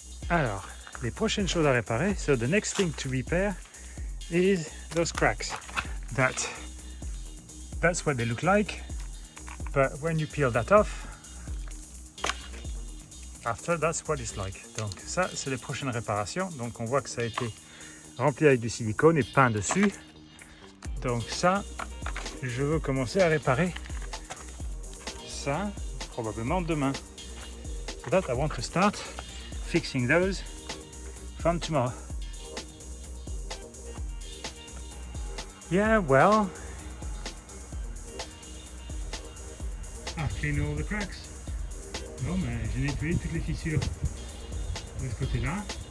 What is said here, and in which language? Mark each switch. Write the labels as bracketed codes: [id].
[fr] Alors, les prochaines choses à réparer, [en] so the next thing to repair is those cracks. That's what they look like, but when you peel that off, after that's what it's like. [fr] Donc ça, c'est les prochaines réparations. Donc on voit que ça a été rempli avec du silicone et peint dessus. Donc ça, je veux commencer à réparer ça, probablement demain. [en] For that, I want to start fixing those from tomorrow. Yeah, well, I've cleaned all the cracks. [fr] Bon, ben, j'ai nettoyé toutes les fissures de ce côté-là.